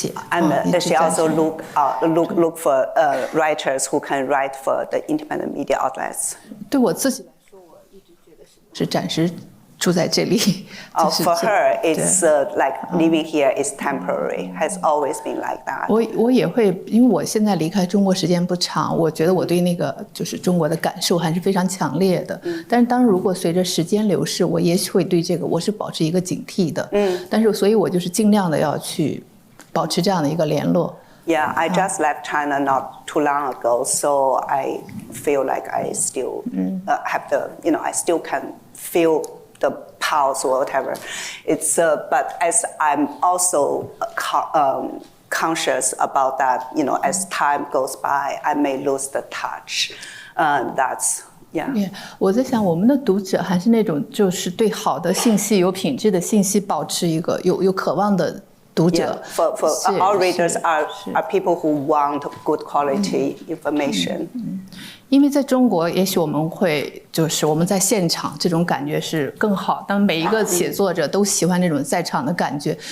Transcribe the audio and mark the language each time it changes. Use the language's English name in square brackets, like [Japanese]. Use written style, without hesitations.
[English] And she also look for writers who can write for the independent media outlets. [Chinese] 对我自己来说，我一直觉得是暂时住在这里。 [English] For her, it's like living here is temporary. Has always been like that. [Chinese] 我也会，因为我现在离开中国时间不长，我觉得我对那个中国的感受还是非常强烈的。但是如果随着时间流逝，我也许会对这个我是保持一个警惕的。但是所以我尽量的要去保持这样的一个联络。 [English] Yeah, I just left China not too long ago, so I feel like I still have I still can feel the pulse or whatever. It's but as I'm also conscious about that, as time goes by, I may lose the touch. That's yeah. [Chinese] 我在想，我们的读者还是那种就是对好的信息、有品质的信息保持一个有渴望的读者。 [English] For our readers are people who want good quality information. [Chinese] 因为在中国，也许我们会就是我们在现场这种感觉是更好，但每一个写作者都喜欢那种在场的感觉。